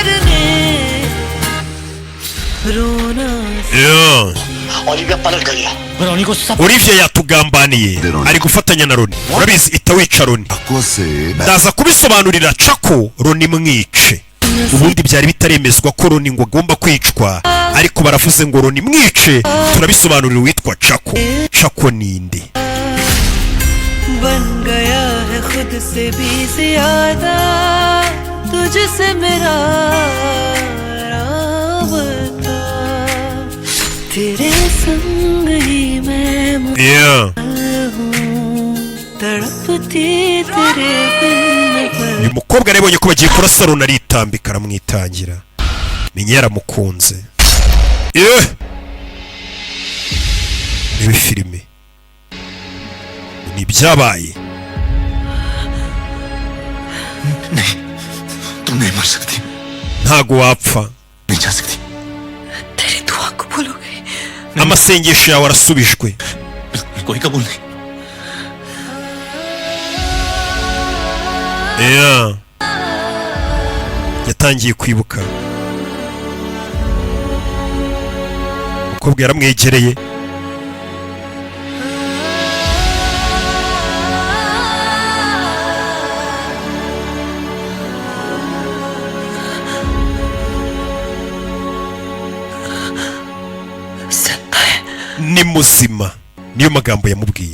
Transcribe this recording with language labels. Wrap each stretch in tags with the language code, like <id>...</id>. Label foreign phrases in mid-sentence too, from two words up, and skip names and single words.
<hi>ओलिविया पलट गई है।</hi> <rw>Olivia yatugambaniye ari gufatanya na Roni. Urabizi itawica Roni. Ndaza kubisobanurira Chako Roni mwice. Ubundi byari bitaremezwa ko Roni ngo agomba kwicwa, ariko baravuze ngo Roni mwice. Turabisobanurira witwa Chako. Chako ninde?</rw> <hi>बन गया है खुद से भी ज्यादा तुझसे मेरा राबता तेरे संग ही मैं तड़पती तेरे बिन</hi> <rw>uyu mukobwa arebonye ko bagiye kurasa Roni aritambika aramwitangira. Menye yaramukunze. Ibi filime ni byabaye.</rw> <hi>नहीं तुम नहीं मर सकती</hi> <rw>ntago wapfa.</rw> <hi>नहीं जा सकती तेरी दुआ कबूल हो गई</hi> <rw>amasengesho yawe arasubijwe.</rw> <hi>कोई कबूल नहीं</hi> <rw>yatangiye kwibuka. umukobwa yaramwegereye. ni muzima, niyo magambo yamubwiye.</rw>